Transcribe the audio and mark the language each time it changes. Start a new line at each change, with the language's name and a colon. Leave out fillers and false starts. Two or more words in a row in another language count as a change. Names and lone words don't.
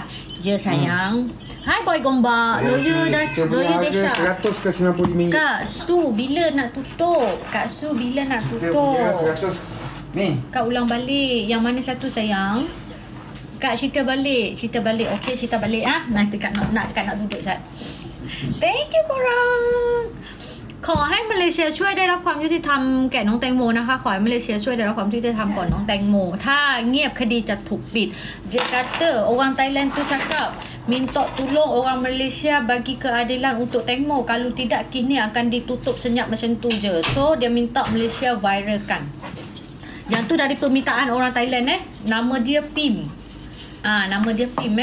Malay: Ya sayang. Hai boy gombak. Lawyer Desha. 100 ke 95 ringgit. Kak Su bila nak tutup? Ni. Kak ulang balik. Yang mana satu sayang? Kak cerita balik. Okey, cerita balik Nanti Kak nak duduk Sat.
English: Thank you korang.
Thai: ขอให้มาเลเซียช่วยได้รับความยุติธรรมแก่น้องแตงโมนะคะขอให้มาเลเซียช่วยได้รับความยุติธรรมก่อนน้องแตงโมถ้าเงียบคดีจะถูกปิด
Malay: dia kata orang Thailand tu cakap minta tolong orang Malaysia bagi keadilan untuk Tengmo kalau tidak kini akan ditutup senyap macam tu je. So dia minta Malaysia viralkan. Yang tu dari permintaan orang Thailand nama dia Pim. Nama dia Pim